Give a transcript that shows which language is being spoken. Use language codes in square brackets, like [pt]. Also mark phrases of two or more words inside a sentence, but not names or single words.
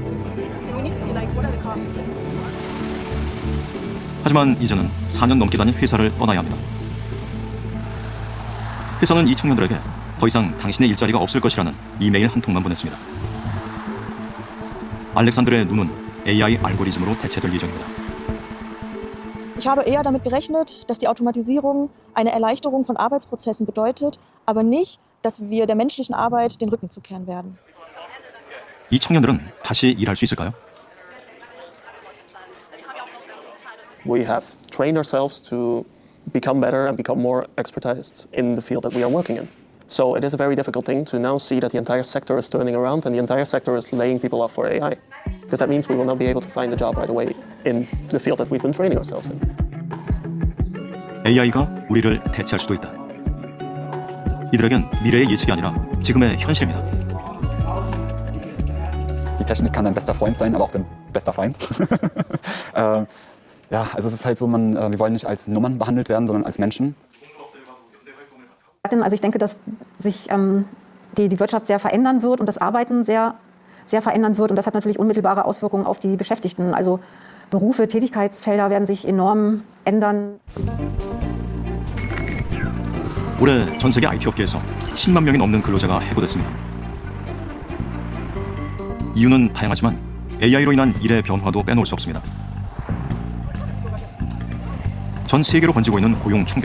[ko] 하지만 이제는 4년 넘게 다닌 회사를 떠나야 합니다. 회사는 이 청년들에게 더 이상 당신의 일자리가 없을 것이라는 이메일 한 통만 보냈습니다. 알렉산드라의 눈은 AI 알고리즘으로 대체될 예정입니다. [de] Ich habe eher damit gerechnet, dass die Automatisierung eine Erleichterung von Arbeitsprozessen bedeutet, aber nicht, dass wir der menschlichen Arbeit den Rücken zukehren werden. [ko] 이 청년들은 다시 일할 수 있을까요? [en] We have trained ourselves to become better and become more expertise in the field that we are working in. So it is a very difficult thing to now see that the entire sector is turning around and the entire sector is laying people off for AI. Because that means we will not be able to find a job right away in the field that we've been training ourselves in. [ko] AI가 우리를 대체할 수도 있다. 이들에겐 미래의 예측이 아니라 지금의 현실입니다. [de] Die Technik kann dein bester Freund sein, aber auch dein bester Feind. Ja, also es ist halt so, wir wollen nicht als Nummern behandelt werden, sondern als Menschen. Also ich denke, dass sich die Wirtschaft sehr verändern wird und das Arbeiten sehr verändern wird. Und das hat natürlich unmittelbare Auswirkungen auf die Beschäftigten. Also Berufe, Tätigkeitsfelder werden sich enorm ändern. [ko] 올해 전 세계 IT 업계에서 10만 명이 넘는 근로자가 해고됐습니다. 이유는 다양하지만 AI로 인한 일의 변화도 빼놓을 수 없습니다. 전 세계로 번지고 있는 고용 충격.